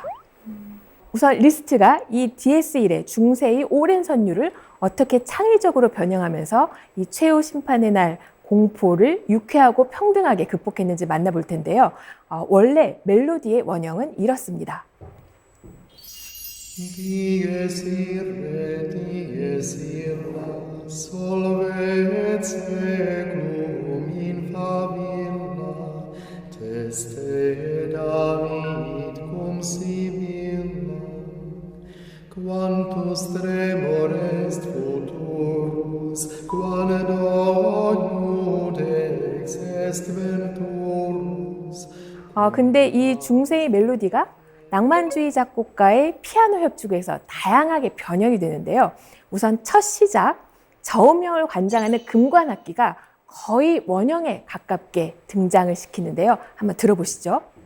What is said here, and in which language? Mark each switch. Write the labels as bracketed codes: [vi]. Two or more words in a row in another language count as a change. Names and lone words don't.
[ko] 우선 리스트가 이 DS1의 중세의 오랜 선율을 어떻게 창의적으로 변형하면서 이 최후 심판의 날 공포를 유쾌하고 평등하게 극복했는지 만나볼 텐데요. 원래 멜로디의 원형은 이렇습니다. [la] Dies irae, dies illa, solve et seclum in favilla, teste David cum Sibylla, quantus tremor est futurus, quando judex est venturus. [ko] 근데 이 중세의 멜로디가 낭만주의 작곡가의 피아노 협주에서 다양하게 변형이 되는데요. 우선 첫 시작, 저음형을 관장하는 금관악기가 거의 원형에 가깝게 등장을 시키는데요. 한번 들어보시죠.